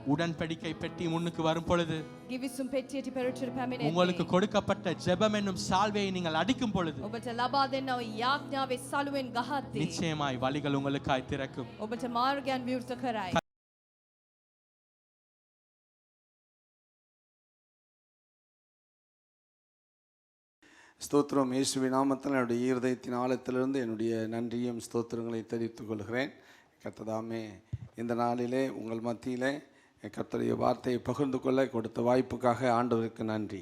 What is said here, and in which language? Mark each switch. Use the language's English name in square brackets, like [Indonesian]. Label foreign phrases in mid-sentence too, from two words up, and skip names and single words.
[Tamil] உடன்படிக்கை பெட்டி முன்னுக்கு வரும் பொழுது, [Sinhala] ගිවිසුම් පෙට්ටියට පෙරටුවට [Tamil] உங்களுக்கு [Sinhala] පැමිණෙන්නේ [Tamil] கொடுக்கப்பட்ட ஜெபம் என்னும் சால்வையை நீங்கள் அடிக்கும் பொழுது [Sinhala] ඔබට ලබා දෙන්නා වූ යාඥාවේ සලුවෙන් ගහද්දී [Tamil] நிச்சயமாய் வழிகள் உங்களுக்காய் திறக்கும். [Sinhala] ඔබට මාර්ගයන් විවෘත කරයි. [Tamil] ஸ்தோத்திரம். இயேசுவின் நாமத்தில் என்னுடைய இருதயத்தின் ஆழத்திலிருந்து என்னுடைய நன்றியும் ஸ்தோத்திரங்களை தெரிவித்துக் கொள்கிறேன். கர்த்ததாமே இந்த நாளிலே உங்கள் மத்தியிலே கர்த்தருடைய வார்த்தையை பகிர்ந்து கொள்ள கொடுத்த வாய்ப்புக்காக ஆண்டவருக்கு நன்றி.